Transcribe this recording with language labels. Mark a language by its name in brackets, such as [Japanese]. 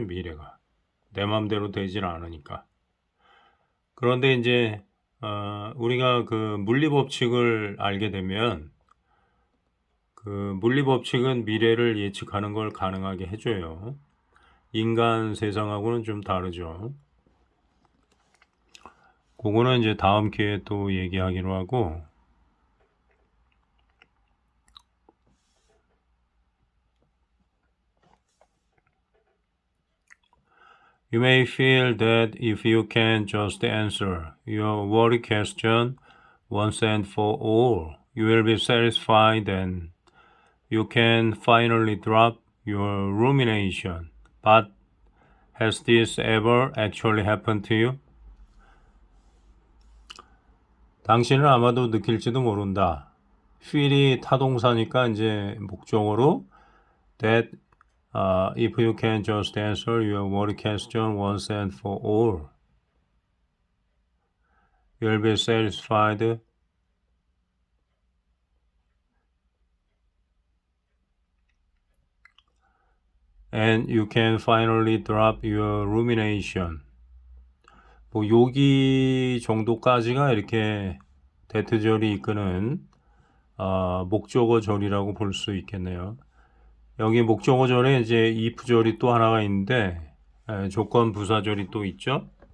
[Korean] 미래가 내 마음대로 되질 않으니까. 그런데 이제 우리가 그 물리법칙을 알게 되면 그 물리법칙은 미래를 예측하는 걸 가능하게 해줘요. 인간 세상하고는 좀 다르죠. 그거는 이제 다음 기회에 또 얘기하기로 하고 [English] You may feel that if you can just answer your worry question once and for all, you will be satisfied and you can finally drop your rumination. But has this ever actually happened to you? [Korean] 당신은 아마도 느낄지도 모른다. feel이 타동사니까 이제 목적어로 [English] that if you can just answer your worry question once and for all, you'll be satisfied and you can finally drop your rumination. [Korean] 뭐 여기 정도까지가 이렇게 대트절이 이끄는 목적어절이라고 볼 수 있겠네요. 여기 목적어절에 이제 if절이 또 하나가 있는데 조건 부사절이 또 있죠.